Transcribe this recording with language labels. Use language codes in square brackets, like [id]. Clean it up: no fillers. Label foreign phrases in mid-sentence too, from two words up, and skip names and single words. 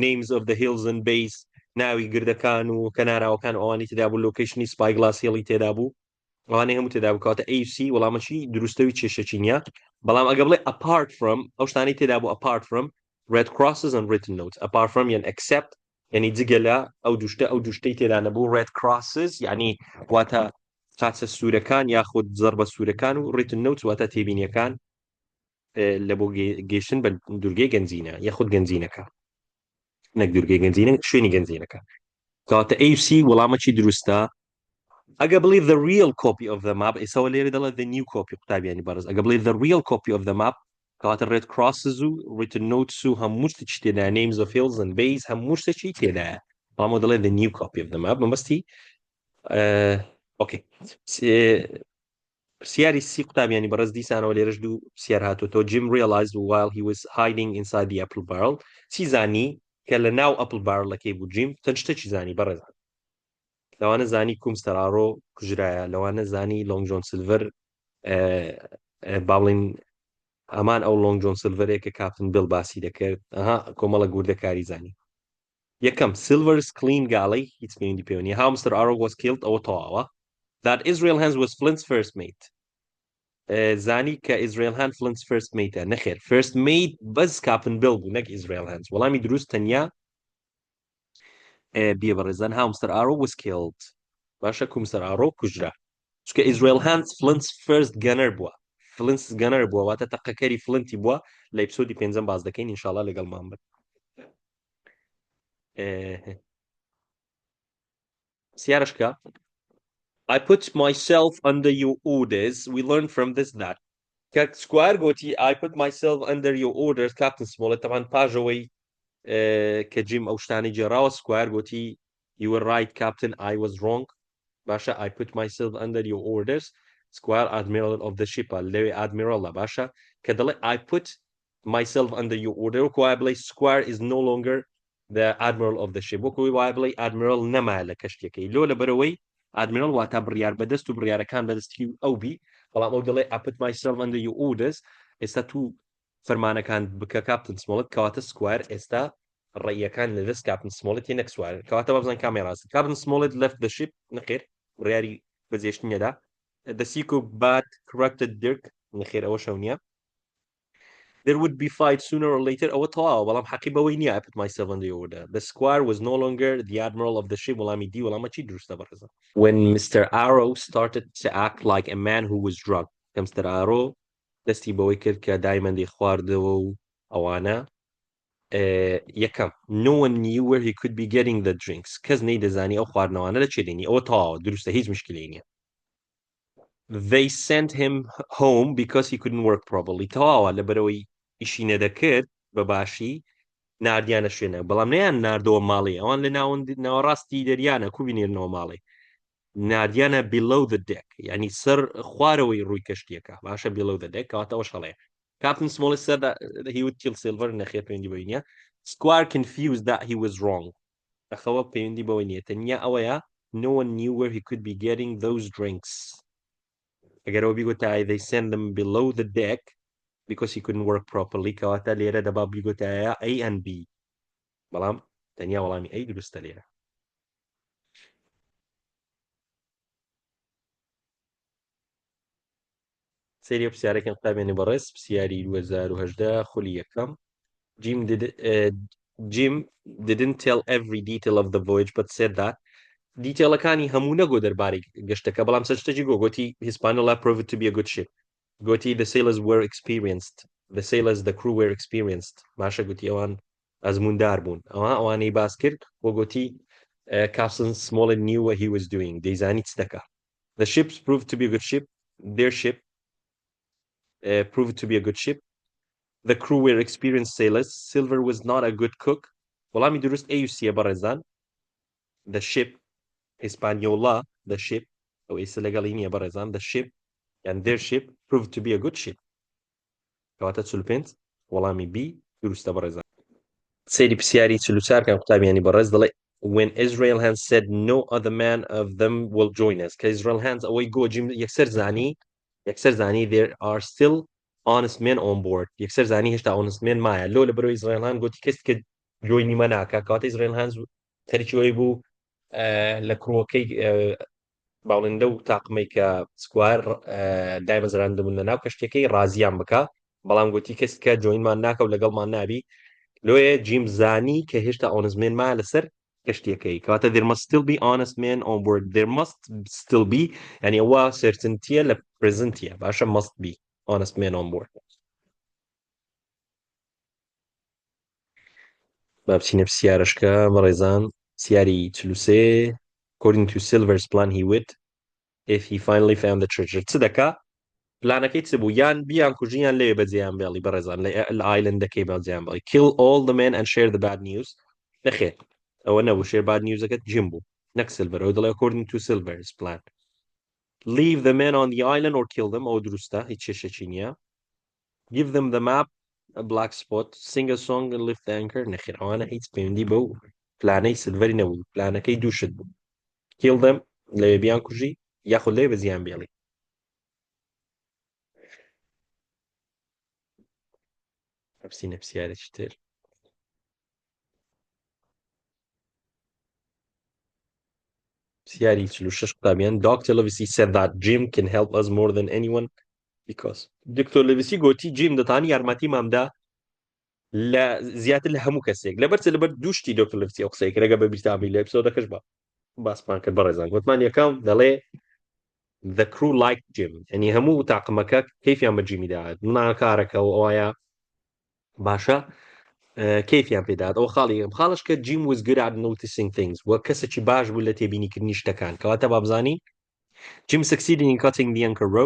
[en] names of the hills and bays [ckb] ناوی گردەکان و کەناراوەکان ئەوانی تێدا بوو لۆکیشنی سپای گلاس هێڵی تێدا بوو ئەوانەی هەموو تێدا بوو کاتە AFC وەڵامەشی دروستەوی کێشەی نییە بەڵام ئەگە بڵێ [en] apart from [ckb] ئەو شتانەی تێدا بوو [en] apart from red crosses and written notes apart from [ckb] یان except یعنی جگە لە ئەو دوشتەی تێدا نەبوو [en] red crosses [ckb] یعنی واتە چاچە سوورەکان یاخود زەربە سوورەکان و [en] written notes [ckb] واتە تێبینیەکان لە بۆ گەیشتن بە دورگەی گەنجینە یاخود گەنجینەکە نەک دورگەی گەنجینە شوێنی گەنجینەکە کاتە AFC وەڵامەکی دروستە ئەگە بڵێ [en] the real copy of the map [ckb] ئێسەوە لێرە دەڵێت [en] the new copy [ckb] قوتابیانی بەڕێز ئەگە بڵێ [en] the real copy of the map [ckb] کاتە [en] red crosses [ckb] و [en] written notes [ckb] و هەموو شتێکی تێدا [en] names of hills and bays [ckb] هەموو شتێکی تێدایە بەڵام دەڵێت [en] the new copy of the map [ckb] مەبەستی پرسیاری سی قوتابیانی بەڕێز دیسانەوە لێرەش دوو پرسیار هاتوۆتەوە [en] Jim realized while he was hiding inside the apple barrel [ckb] چی زانی کە لە ناو ئەپل بارڵەکەی بوو جیم چەند شتێکی زانی بەڕێزان لەوانە زانی کومستەرارۆ کوژرایە لەوانە زانی لۆنگ جۆن سیلڤەر باڵین ئەمان ئەو لۆنگ جۆن سیلڤەرەیە کە کاپتن بیل باسی دەکرد کۆمەڵە گووردەکاری زانی یەکەم سیلڤەرز کلین گاڵەی هیچ پەیوەندی پێ نییە [en] how Mr. Arrow was killed [ckb] ئەوە تەواوە [en] that Israel Hands was Flint's first mate [ckb] زانی کە ئیزرائیل هاند [en] Flint's first mate [ckb] نەخێر [en] first mate [ckb] بەس کاپن بیل بوو نەک ئیزرائیل هاند وەڵامی دروست تەنیا بێ بەڕێزان [en] how Mr. Arrow was killed [ckb] باشە کو Mr. Arrow کوژرا چکە ئیزرائیل هاند [en] Flint's first gunner [ckb] بووە [en] Flint's gunner [ckb] بووە واتە تەقەکەری فلنتی بووە لە ئەپیسۆدی پێنجەم باز دەکەین ئینشاڵڵا لەگەڵمان بن سیارشکە [en] I put myself under your orders we learned from this that [ckb] کە سکوار گوتی [en] I put myself under your orders [ckb] کاپتن سمۆڵێت تەمان پاژەوەی کە جیم ئەو شتانی جێراوە سکوار گوتی [en] you were right captain I was wrong باشە I put myself under your orders square admiral of the ship لەوێ admiral [ckb] باشە کە دەڵێ [en] I put myself under your order [ckb] وەکو وایە بڵێ [en] square is no longer the admiral of the ship [ckb] وەکو وایە بڵێ admiral نەمایە لە کەشتەکەی لۆ لەبەرەوەی admiral واتە بڕیار بەدەست و بڕیارەکان بەدەستی ئەو بی بەڵام ئەو دەڵێ [en] I put myself under your orders [ckb] ئێستا تو فەرمانەکان بکە کاپتن سمۆڵێت کەواتە سکوار ئێستا ڕێیەکان لەدەست کاپتن سمۆڵێت نەک سوار کەواتە بەبزان کامێڕاست کاپتن سمۆڵێت [en] left the ship [ckb] نەخێر بڕیاری بەجێشتنیەدا [en] the seco bad corrected Dirk [ckb] نەخێر ئەوە شەو نییە [en] there would be fight sooner or later [ckb] ئەوە تەواوە بەڵام حەقی بەوەی نییە [en] I put myself under your order the squire was no longer the admiral of the ship [ckb] وەڵامی دی وەڵامە چی دروستە بەڕێزە [en] when Mr. Arrow started to act like a man who was drunk کە Mr. [ckb] Arrow دەستی بەوەی کرد کە دایمەندی خواردەوە و ئەوانە یەکەم [en] no one knew where he could be getting the drinks [ckb] کەس نەیدەزانی ئەو خواردنەوانە لە چێدێنی ئەوە تەواوە دروستە هیچ مشکلەی نییە they [en] sent him home because he couldn't work properly [ckb] تەواوە لەبەرەوەی ئیشی نەدەکرد بەباشی ناردیانە شوێنە بەڵام نەیان ناردەوە ماڵی ئەوان لە ناوەڕاستی دەریانە کوبینێنەوە ماڵی [en] نادیانە below the deck [ckb] یعنی سەر خوارەوەی ڕووی کەشتیەکە باشە [en] below the deck [ckb] کەواتە ئەوە شەڵەیە [en] Captain Smollett said that he would kill Silver [ckb] نەخێر پەیوەندی بەوەی نییە [en] Squire confused that he was wrong [ckb] ئەخەوە پەیوەندی بەوەی نییە تەنیا ئەوەیە [en] no one knew where he could be getting those drinks [ckb] ئەگەر ئەوە بیگوتایە [en] they sent them below the deck because he couldn't work properly [ckb] کەواتە لێرە دەبا بیگوتایە [en] A and B [ckb] بەڵام تەنیا وەڵامی A دروستە لێرە سەیری پرسیارەکەم قوتابێنێ بەڕێز پرسیاری 2018 خولی یەکەم [en] Jim didn't tell every detail of the voyage but said that [ckb] دیتێڵەکانی هەموو نەگۆ دەربارەی گەشتەکە بەڵام سەر شتێکی گۆتی [en] his panel proved to be a good ship گوتی the sailors were experienced the crew were experienced [ckb] باشە گوتی ئەوان ئەزموندار بوون ئەوانەی باس کرد بۆ گوتی [en] Captain Smollett knew what he was doing [ckb] دەیزانی چ دەکا [en] the ships proved to be a good ship their ship proved to be a good ship the crew were experienced sailors Silver was not a good cook [ckb] وەڵامی دروست ئەیوسیە بەڕێزان [en] the ship Hispaniola the ship ئەو [ckb] ئێستا لەگەڵی نییە بەڕێزان [en] the ship and their ship proved to be a good ship [ckb] کەواتە 45 وەڵامی B دروستە بەڕێزان سەیری پرسیاری 44 کەم قوتابیانی بەڕێز دەڵێ [en] when Israel Hands said no other man of them will join us [ckb] کە Israel Hands ئەوەی گۆجیم یەکسەر زانی [en] there are still honest men on board [ckb] یەکسەر زانی هێشتا [en] honest men [ckb] مایە لۆ لەبەرەوەی Israel Hands گوتی کەس کە جۆینی مە ناکا کەواتە Israel Hands تەرکیەوەی بوو لە کڕۆکەی باڵندە و تاقمەی کە سکوار دایمەزراندەبوون لە ناو کەشتەکەی ڕازیان بکە بەڵام گوتی کەس کە جۆینمان ناکە و لەگەڵمان نابی لۆیە جیم زانی کە هێشتا [en] honest men [ckb] مایە لەسەر کەشتەکەی کەواتە [en] there must still be honest men on board there must still be [ckb] یعنی ئەوە certaintyە لە presentیە باشە [en] must be honest men on board [ckb] با بچینە پرسیارەشکە بەڕێزان پرسیاری 43 [en] according to Silver's plan he would if he finally found the treasure [ckb] چ دەکا پلانەکەی چ بوو یان بیان کوژیان لێ بەجێیان بێڵی بەڕێزان لە ئایلندەکەی بەجێیان بڵی [en] kill all the men and share the bad news [ckb] نەخێر ئەوە نەبوو شێر [en] bad newsەکەت [ckb] جیم بوو نەک Silver ئەو دەڵێ [en] according to Silver's plan leave the men on the island or kill them [ckb] ئەو دروستە هیچ شێشێکی نییە [en] give them the map a black spot sing a song and lift the anchor [ckb] نەخێر ئەوانە هیچ پەیوەندی بەو پلانەی سلڤەری نەبوو پلانەکەی دووشت بوو [en] kill them [ckb] لەوێ بیان کوژی یاخود لێ بەجێیان بێڵی بچینە پرسیارێکی تر. پرسیاری 46 قوتابیان. Dr. [en] Livesey said that Jim can help us more than anyone because [ckb] دکتۆر لڤسی گوتی جیم دەتوانی یارمەتی مامدا لە زیاتر لە هەموو کەسێک لەبەر دووشتی دکتۆر لڤسی ئەو قسەی کرێگە بە بیرتامی لە ئەپیسۆدەکەش بە باسمان کرد بەڕێزان گوتمان یەکەم دەڵێ [en] the crew like Jim [ckb] ینی هەموو تاقمەکە کەیفیان بە جیمی داهات ناکارەکە و ئەوایە باشە کەیفیان پێدات ئەو خاڵش کە [en] Jim was good at noticing things [ckb] وە کەسێکی باش بوو لە تێبینیکردنی شتەکان کەواتە با بزانین [en] Jim succeeded in cutting the anchor rope.